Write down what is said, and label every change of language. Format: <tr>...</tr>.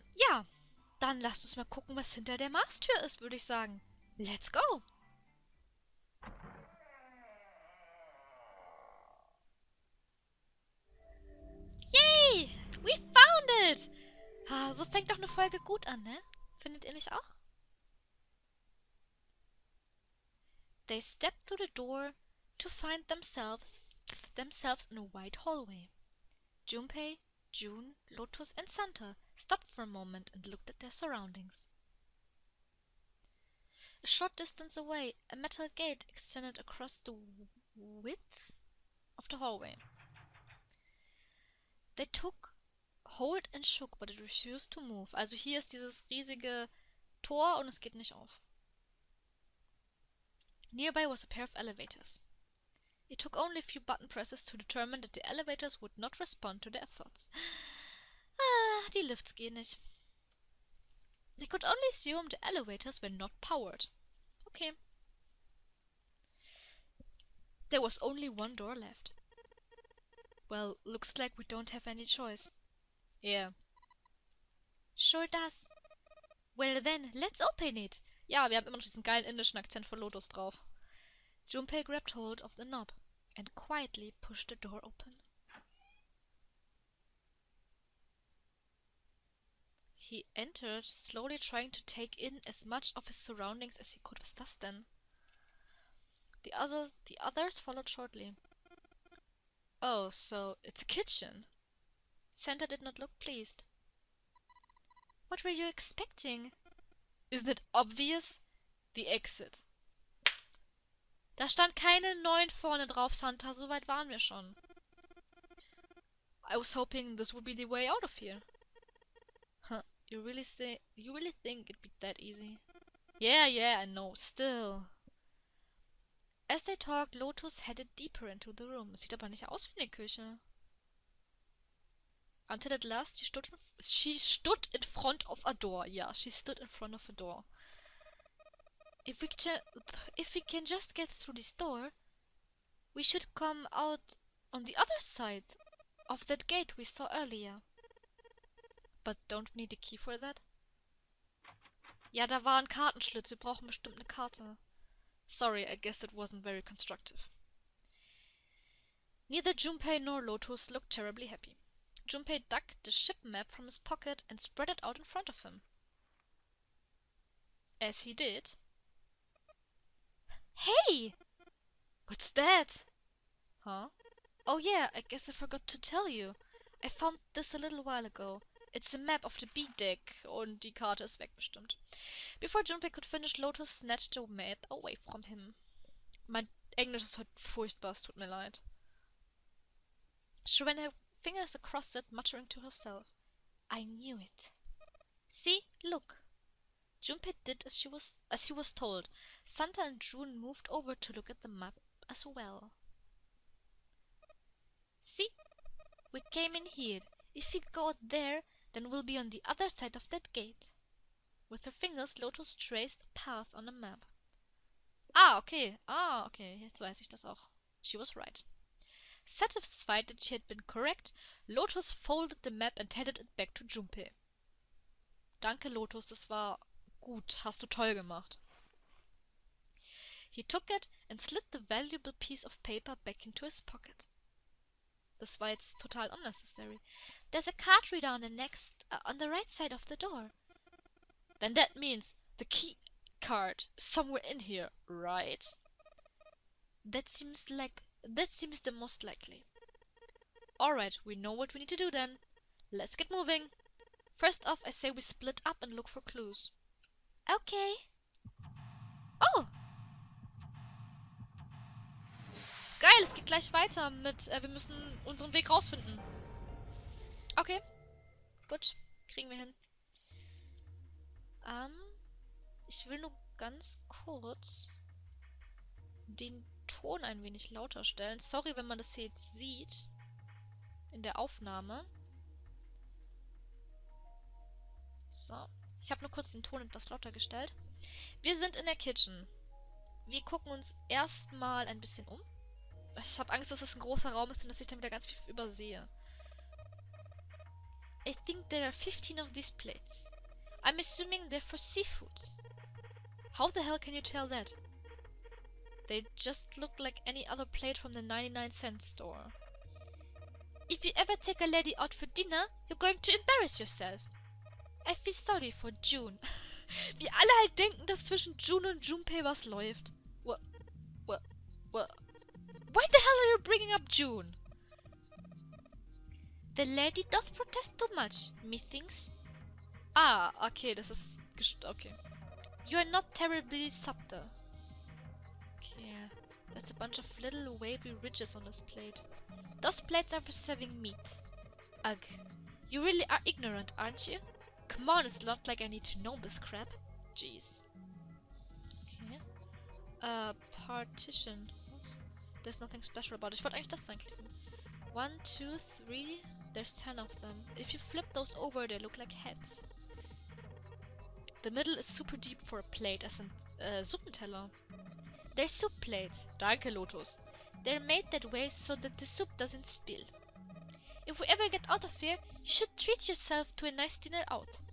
<de>Ja. Dann lasst uns mal gucken, was hinter der Mars-Tür ist, würde ich sagen.</de> <en>Let's go! Yay! We found it!</en> <de>So fängt doch eine Folge gut an, ne? Findet ihr nicht auch?</de> <en>They stepped through the door to find themselves in a wide hallway. Junpei, June, Lotus, and Santa stopped for a moment and looked at their surroundings. A short distance away, a metal gate extended across the width of the hallway. They took hold and shook, but it refused to move.</en> <de>Also hier ist dieses riesige Tor und es geht nicht auf.</de> <en>Nearby was a pair of elevators. It took only a few button presses to determine that the elevators would not respond to their efforts.</en> <de>Die Lifts gehen nicht.</de> <en>They could only assume the elevators were not powered. Okay. There was only one door left. Well, looks like we don't have any choice. Yeah. Sure does. Well then, let's open it.</en> <de>Ja, wir haben immer noch diesen geilen indischen Akzent von Lotus drauf.</de> <en>Junpei grabbed hold of the knob and quietly pushed the door open. He entered, slowly trying to take in as much of his surroundings as he could.</en> <de>Was ist das denn?</de> <en>The others followed shortly. Oh, so it's a kitchen. Santa did not look pleased. What were you expecting? Isn't it obvious? The exit.</en> <de>Da stand keine 9 vorne drauf, Santa. So weit waren wir schon.</de> <en>I was hoping this would be the way out of here. Huh. You really think it'd be that easy? Yeah, I know. Still. As they talked, Lotus headed deeper into the room.</en> <de>Sieht aber nicht aus wie eine Küche.</de> <en>Until at last she stood in front of a door. Yeah, she stood in front of a door. If we can just get through this door, we should come out on the other side of that gate we saw earlier. But don't we need a key for that?</en> <de>Ja, da war ein Kartenschlitz. Wir brauchen bestimmt eine Karte.</de> <en>Sorry, I guess that wasn't very constructive. Neither Junpei nor Lotus looked terribly happy. Junpei dug the ship map from his pocket and spread it out in front of him. As he did... Hey! What's that? Huh? Oh yeah, I guess I forgot to tell you. I found this a little while ago. It's a map of the B-Deck</en> <de>und die Karte ist weg bestimmt.</de> <en>Before Junpei could finish, Lotus snatched the map away from him.</en> <de>Mein Englisch ist heute furchtbar, es tut mir leid.</de> <en>She ran her fingers across it, muttering to herself. I knew it. See, look. Junpei did as he was told. Santa and June moved over to look at the map as well. See? We came in here. If we go out there, then we'll be on the other side of that gate. With her fingers, Lotus traced a path on the map. Okay.</en> <de>Jetzt weiß ich das auch.</de> <en>She was right. Satisfied that she had been correct, Lotus folded the map and handed it back to Junpei.</en> <de>Danke, Lotus, das war gut. Hast du toll gemacht.</de> <en>He took it and slid the valuable piece of paper back into his pocket.</en> <de>Das war jetzt total unnecessary.</de> <en>There's a card reader on the right side of the door. Then that means the key card is somewhere in here, right? That seems the most likely. Alright, we know what we need to do then. Let's get moving. First off, I say we split up and look for clues. Okay. Oh!</en> <de>Geil, es geht gleich weiter mit, wir müssen unseren Weg rausfinden. Okay. Gut, kriegen wir hin. Ich will nur ganz kurz den Ton ein wenig lauter stellen. Sorry, wenn man das hier jetzt sieht. In der Aufnahme. So. Ich habe nur kurz den Ton etwas lauter gestellt. Wir sind in der Kitchen. Wir gucken uns erstmal ein bisschen um. Ich habe Angst, dass es ein großer Raum ist und dass ich dann wieder ganz viel übersehe.</de> <en>I think there are 15 of these plates. I'm assuming they're for seafood. How the hell can you tell that? They just look like any other plate from the 99-cent store. If you ever take a lady out for dinner, you're going to embarrass yourself. I feel sorry for June.</en> <de>Wie alle halt denken, dass zwischen June und Junpei was läuft.</de> <en>What? Why the hell are you bringing up June? The lady doth protest too much, methinks. Ah, okay,</en> <de>das ist...</de> <en>Okay. You are not terribly subtle. Okay, there's a bunch of little wavy ridges on this plate. Those plates are for serving meat. Ugh. You really are ignorant, aren't you? Come on, it's not like I need to know this crap. Jeez. Okay. Partition. There's nothing special about it.</en> <de>Ich wollte eigentlich das reinklicken.</de> <en>1, 2, 3. There's 10 of them. If you flip those over, they look like heads. The middle is super deep for a plate, as in Suppenteller. They're soup plates.</en> <de>Danke, Lotus.</de> <en>They're made that way so that the soup doesn't spill. If we ever get out of here, you should treat yourself to a nice dinner out.</en>